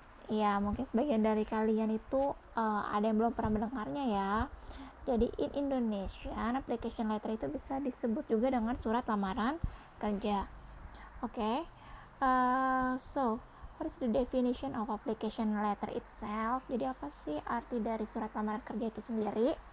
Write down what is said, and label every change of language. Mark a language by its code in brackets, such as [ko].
[id] Ya, mungkin sebagian dari kalian itu ada yang belum pernah mendengarnya ya. Jadi [en] in Indonesia, [id] application letter itu bisa disebut juga dengan surat lamaran kerja. Oke. [en] So, what is the definition of application letter itself? [id] Jadi apa sih arti dari surat lamaran kerja itu sendiri?